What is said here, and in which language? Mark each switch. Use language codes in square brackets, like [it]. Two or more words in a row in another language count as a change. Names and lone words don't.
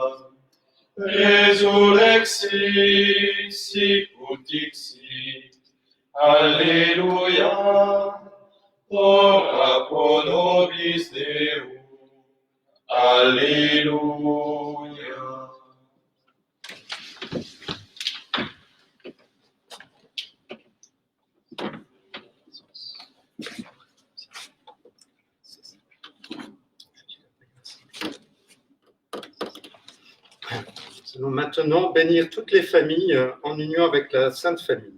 [la] Resurrexit, sicut dixit, alleluia. Ora pro nobis Deus, alleluia. [fr] Nous allons maintenant bénir toutes les familles en union avec la Sainte Famille.